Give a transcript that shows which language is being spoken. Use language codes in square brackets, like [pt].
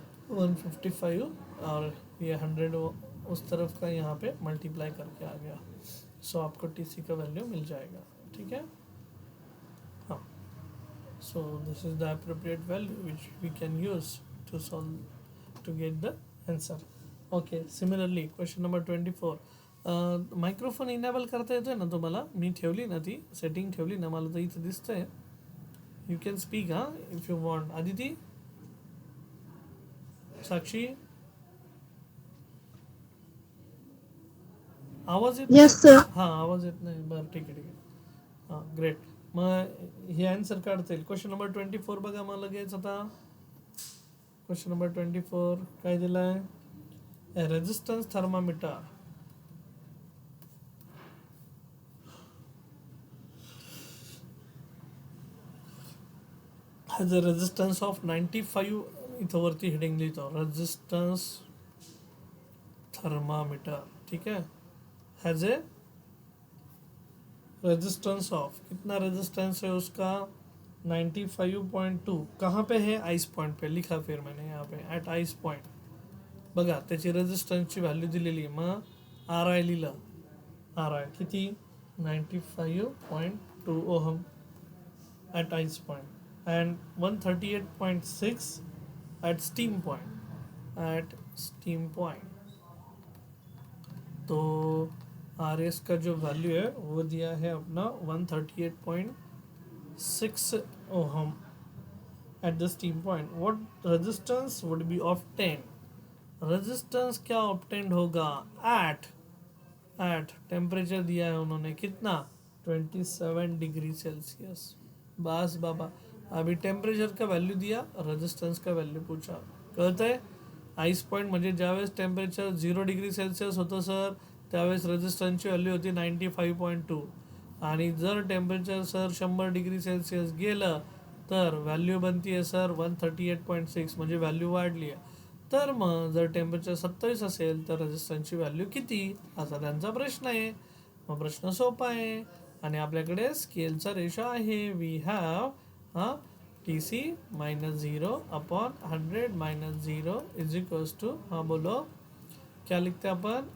[hi] 155 और ये 100 उस तरफ का यहाँ पे मल्टीप्लाई करके आ गया. सो आपको टीसी का वैल्यू मिल जाएगा. ठीक है. हाँ, [en] So this is the appropriate value which we can use to solve to get the answer. Okay. Similarly question number 24. [mr] Microphone enable करता येतोय ना तुम्हाला? मी ठेवली ना, ती सेटिंग ठेवली ना, मला तर इथं दिसतंय. [en] You can speak हां if you want. Aditi, Sakshi, [mr] आवाज येत [en] Yes, [mr] नाही. [en] sir. [mr] हां, आवाज येत नाही. बरं, ठीक आहे, ठीक आहे. हां, ग्रेट. मग हे आन्सर काढता येईल. क्वेश्चन नंबर 24 बघा मग लगेच आता. क्वेश्चन नंबर 24 काय दिलं आहे? [en] Resistance thermometer has a resistance of 95. [mr] इथं वरती हेडिंग लिहितो, रेजिस्टन्स थर्मामीटर. [hi] ठीक है. [en] has a resistance of, [hi] कितना रेजिस्टेंस है उसका 95.2. कहाँ पे है? आइस पॉइंट पे लिखा फिर मैंने यहाँ पे [en] At ice point. [mr] बघा त्याची रेजिस्टन्सची व्हॅल्यू दिलेली आहे. मग आर आय लिहिलं. आर आय किती? [en] 95.2 ohm at ice point and 138.6 at steam point. At steam point. [hi] तो आर एस का जो वैल्यू है वो दिया है अपना 138.6 ohm [en] At the steam point. What resistance would be obtain? [hi] Resistance क्या ऑब्टेन होगा? एट एट टेम्परेचर दिया है उन्होंने कितना? 27 डिग्री सेल्सियस. बस बाबा, अभी टेम्परेचर का वैल्यू दिया, रेजिस्टेंस का वैल्यू पूछा. [mr] कळत आहे? आईस पॉईंट म्हणजे ज्यावेळेस टेम्परेचर 0 डिग्री सेल्सिअस होतं सर, त्यावेळेस रेजिस्टन्सची व्हॅल्यू होती 95.2. आणि जर टेम्परेचर सर 100 डिग्री सेल्सिअस गेलं तर व्हॅल्यू बनती आहे सर 138.6, म्हणजे व्हॅल्यू वाढली आहे. तर मग जर टेम्परेचर 27 असेल तर रेजिस्टन्सची व्हॅल्यू किती, असा त्यांचा प्रश्न आहे. मग प्रश्न सोपा आहे आणि आपल्याकडे स्केलचा रेशो आहे. [en] we have हां T C -0 upon 100 - 0 is equals to, [hi] हाँ बोलो क्या लिखते हैं अपन?